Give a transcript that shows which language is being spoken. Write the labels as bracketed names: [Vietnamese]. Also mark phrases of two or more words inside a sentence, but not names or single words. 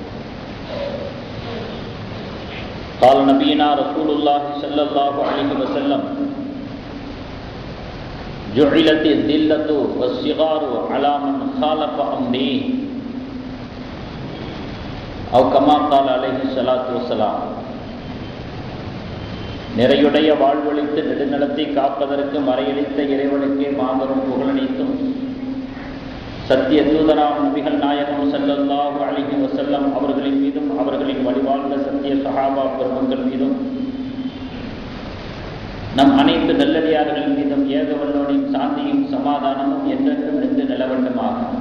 [Arabic] قال نبينا رسول الله صلى الله عليه وسلم: جعلت الذلة والصغار على من خالف أمري، أو كما قال عليه الصلاة والسلام. [Tamil] நிறையுடைய வாழ்வழித்து நெடுநலத்தை காப்பதற்கு மறையளித்த இறைவனுக்கே மாபெரும் புகழனைத்தும், சத்திய தூதராம் நபிகள் நாயகம் [Arabic] صلى الله عليه وسلم [Tamil] அவர்களின் மீதும் அவர்களின் வழிவாழ்ந்த சத்திய சஹாபா பெருமக்கள் மீதும் நம் அனைத்து நல்லடியார்களின் மீதும் ஏகவல்லோனின் சாந்தியும் சமாதானமும் என்றென்றும் நின்று நிலவண்டுமாக.